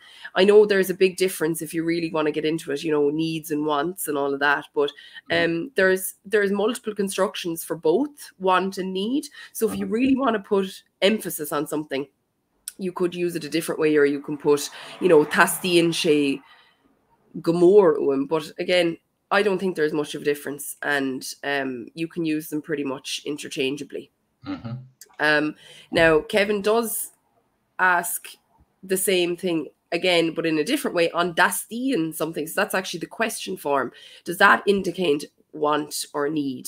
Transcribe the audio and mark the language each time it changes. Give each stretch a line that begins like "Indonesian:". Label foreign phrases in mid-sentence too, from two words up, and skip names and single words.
English: I know there's a big difference if you really want to get into it, you know, needs and wants and all of that. But there's multiple constructions for both want and need. So if you really want to put emphasis on something, you could use it a different way, or you can put, you know,
Irish: teastaíonn sé gomór uaim.
English: But again, I don't think there's much of a difference, and you can use them pretty much interchangeably. Now, Kevin does ask the same thing again, but in a different way, on teastaíonn something. So that's actually the question form. Does that indicate want or need?